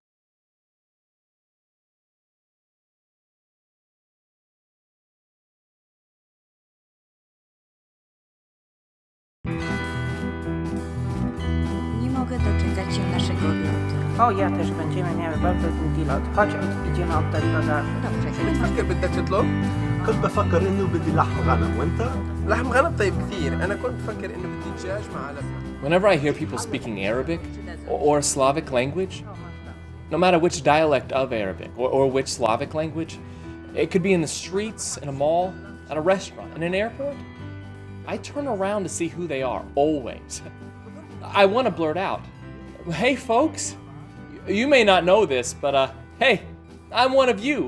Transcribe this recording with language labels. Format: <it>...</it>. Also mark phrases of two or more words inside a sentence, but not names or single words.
<pl>Nie mogę doczekać się naszego lotu. O, ja też będziemy miały bardzo długi lot. Chodź, idziemy oddać bagaże. Dobrze,</pl> <ar>بتفكر بدك تطلب؟ كنت بفكر انه بدي لحم غنم وانت؟ لحم غنم طيب كثير، أنا كنت بفكر إنه بدي دجاج مع لبنة.</ar> <en>Whenever I hear people speaking Arabic or a Slavic language, no matter which dialect of Arabic or which Slavic language, it could be in the streets, in a mall, at a restaurant, in an airport, I turn around to see who they are, always. I want to blurt out, hey folks, you may not know this, but hey, I'm one of you.</en>